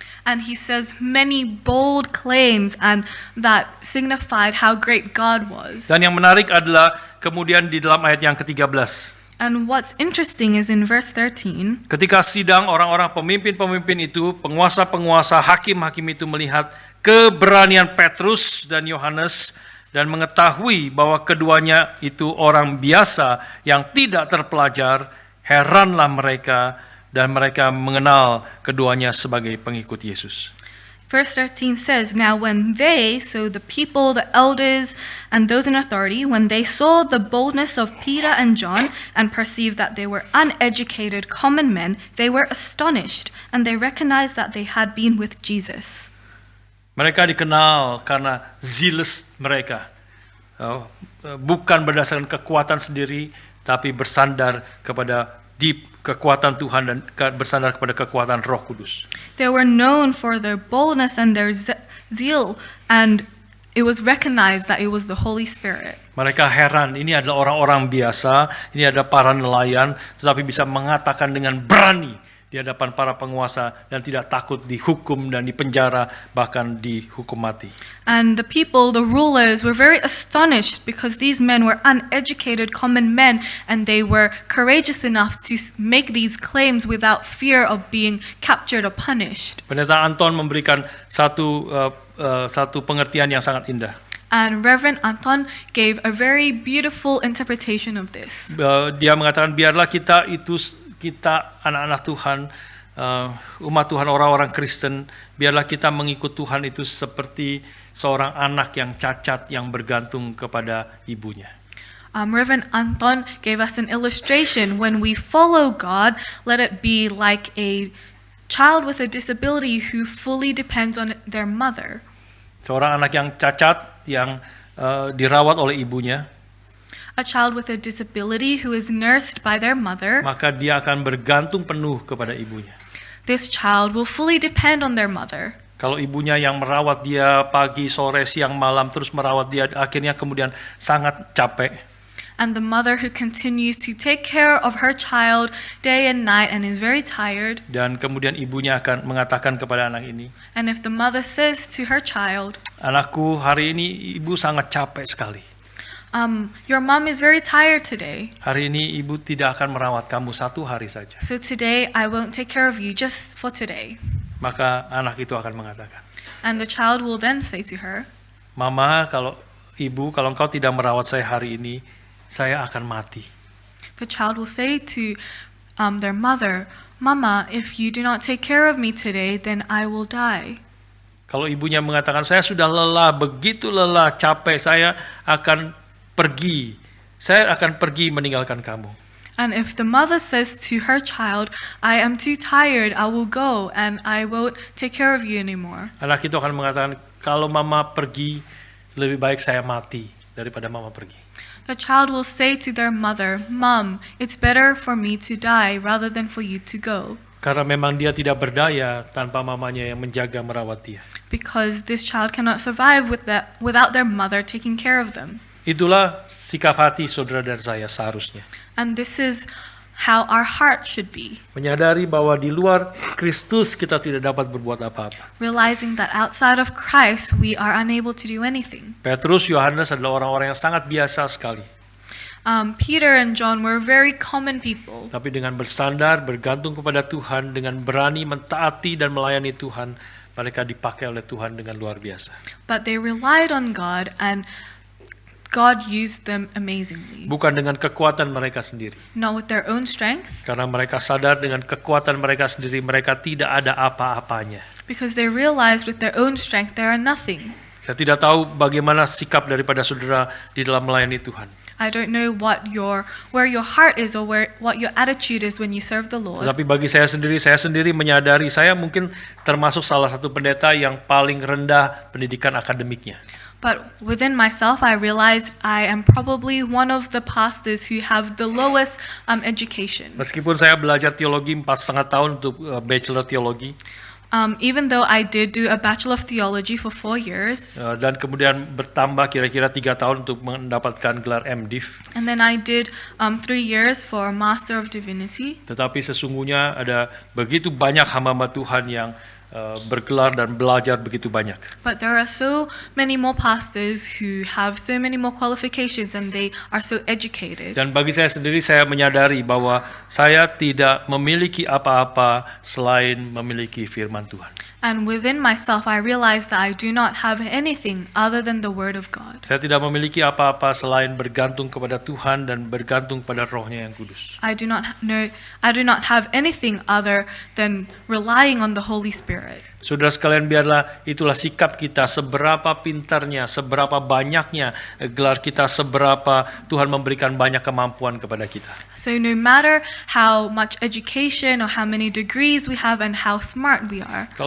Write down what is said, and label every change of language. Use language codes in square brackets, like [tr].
[en] And he says many bold claims and that signified how great God was. [id] Dan yang menarik adalah kemudian di dalam ayat yang ke-13. [en] And what's interesting is in verse 13, [id] Ketika sidang orang-orang pemimpin-pemimpin itu, penguasa-penguasa, hakim-hakim itu melihat keberanian Petrus dan Yohanes dan mengetahui bahwa keduanya itu orang biasa yang tidak terpelajar, heranlah mereka dan mereka mengenal keduanya sebagai pengikut Yesus. [en] Verse 13 says, Now when they, so the people, the elders, and those in authority, when they saw the boldness of Peter and John and perceived that they were uneducated common men, they were astonished, and they recognized that they had been with Jesus. [id] Mereka dikenal karena zealous mereka. Bukan berdasarkan kekuatan sendiri, tapi bersandar kepada kekuatan Tuhan dan bersandar kepada kekuatan Roh Kudus. [en] They were known for their boldness and their zeal, and it was recognized that it was the Holy Spirit. [id] Mereka heran, ini adalah orang-orang biasa, ini ada para nelayan, tetapi bisa mengatakan dengan berani di hadapan para penguasa dan tidak takut dihukum dan dipenjara, bahkan dihukum mati. [en] And the people, the rulers, were very astonished because these men were uneducated common men and they were courageous enough to make these claims without fear of being captured or punished. [id] Pendeta Anton memberikan satu pengertian yang sangat indah. [en] And Reverend Anton gave a very beautiful interpretation of this. [id] Dia mengatakan biarlah kita anak-anak Tuhan, umat Tuhan, orang-orang Kristen, biarlah kita mengikut Tuhan itu seperti seorang anak yang cacat yang bergantung kepada ibunya. [en] Reverend Anton gave us an illustration. When we follow God, let it be like a child with a disability who fully depends on their mother. [id] Seorang anak yang cacat yang dirawat oleh ibunya, [en] A child with a disability who is nursed by their mother, [id] maka dia akan bergantung penuh kepada ibunya. [en] this child will fully depend on their mother. [id] Kalau ibunya yang merawat dia pagi, sore, siang, malam, terus merawat dia, akhirnya kemudian sangat capek. [en] And the mother who continues to take care of her child day and night and is very tired. [id] Dan kemudian ibunya akan mengatakan kepada anak ini, [en] And if the mother says to her child, [id] anakku, hari ini ibu sangat capek sekali. [en] Your mom is very tired today. [id] Hari ini ibu tidak akan merawat kamu 1 hari saja. [en] So today I won't take care of you just for today. [id] Maka anak itu akan mengatakan, [en] And the child will then say to her, [id] Mama, kalau engkau tidak merawat saya hari ini, saya akan mati. [en] The child will say to their mother, Mama, if you do not take care of me today, then I will die. [id] Kalau ibunya mengatakan, saya sudah lelah, begitu lelah, capek, saya akan pergi meninggalkan kamu. [en] And if the mother says to her child, I am too tired, I will go and I won't take care of you anymore. [id] Anak itu akan mengatakan, kalau mama pergi, lebih baik saya mati daripada mama pergi. [en] The child will say to their mother, Mom, it's better for me to die rather than for you to go. [id] Karena memang dia tidak berdaya tanpa mamanya yang menjaga merawat dia. [en] Because this child cannot survive without their mother taking care of them. [id] Itulah sikap hati saudara dan saya seharusnya. [en] And this is how our heart should be. [id] Menyadari bahwa di luar Kristus kita tidak dapat berbuat apa-apa. [en] Realizing that outside of Christ we are unable to do anything. [id] Petrus, Yohanes adalah orang-orang yang sangat biasa sekali. [en] Peter and John were very common people. [id] Tapi dengan bersandar, bergantung kepada Tuhan, dengan berani mentaati dan melayani Tuhan, mereka dipakai oleh Tuhan dengan luar biasa. [en] But they relied on God and God used them amazingly. [id] Bukan dengan kekuatan mereka sendiri. [en] Not with their own strength, [id] Karena mereka sadar dengan kekuatan mereka sendiri, mereka tidak ada apa-apanya. [en] because they realized with their own strength they are nothing. [id] Saya tidak tahu bagaimana sikap daripada saudara di dalam melayani Tuhan. [en] I don't know where your heart is or what your attitude is when you serve the Lord. [id] Tetapi bagi saya sendiri menyadari saya mungkin termasuk salah satu pendeta yang paling rendah pendidikan akademiknya. [en] But within myself, I realized I am probably one of the pastors who have the lowest education. [id] Meskipun saya belajar teologi 4,5 tahun untuk bachelor teologi. [en] Even though I did do a Bachelor of Theology for 4 years, [id] dan kemudian bertambah kira-kira 3 tahun untuk mendapatkan gelar MDiv. [en] and then I did 3 years for Master of Divinity, [id] Tetapi sesungguhnya ada begitu banyak hamba-hamba Tuhan yang bergelar dan belajar begitu banyak. [en] but there are so many more pastors who have so many more qualifications and they are so educated. [id] Dan bagi saya sendiri, saya menyadari bahwa saya tidak memiliki apa-apa selain memiliki firman Tuhan. [en] And within myself, I realize that I do not have anything other than the Word of God. [id] Saya tidak memiliki apa-apa selain bergantung kepada Tuhan dan bergantung pada Roh-Nya yang kudus. [en] I do not have anything other than relying on the Holy Spirit. [id] Saudara sekalian, biarlah itulah sikap kita, seberapa pintarnya, seberapa banyaknya gelar kita, seberapa Tuhan memberikan banyak kemampuan kepada kita. [en] So no matter how much education or how many degrees we have and how smart we are,